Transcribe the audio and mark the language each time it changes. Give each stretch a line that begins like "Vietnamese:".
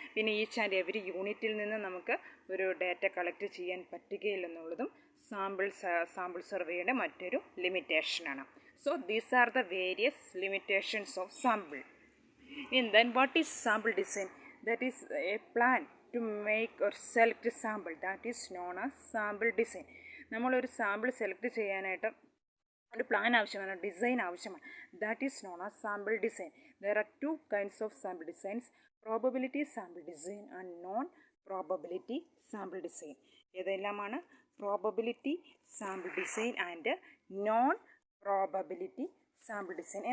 Malayalam: പിന്നെ each and every യൂണിറ്റിൽ നിന്ന് നമുക്ക് ഒരു ഡാറ്റ കളക്ട് ചെയ്യാൻ പറ്റുകയില്ലെന്നുള്ളതും സാമ്പിൾ സർവേയുടെ മറ്റൊരു ലിമിറ്റേഷനാണ്.
English: So these are the various limitations of sample. And then what is sample design? That is a plan to make or select a sample. That is known as sample design.
Malayalam: നമ്മളൊരു sample select ചെയ്യാനായിട്ട് ഒരു plan ആവശ്യമാണ്, design ആവശ്യമാണ്.
English: That is known as sample design. There are two kinds of sample designs: probability sample design and non probability sample design.
Malayalam: ഏതെല്ലാമാണ്?
English: Probability sample design and non probability sample design.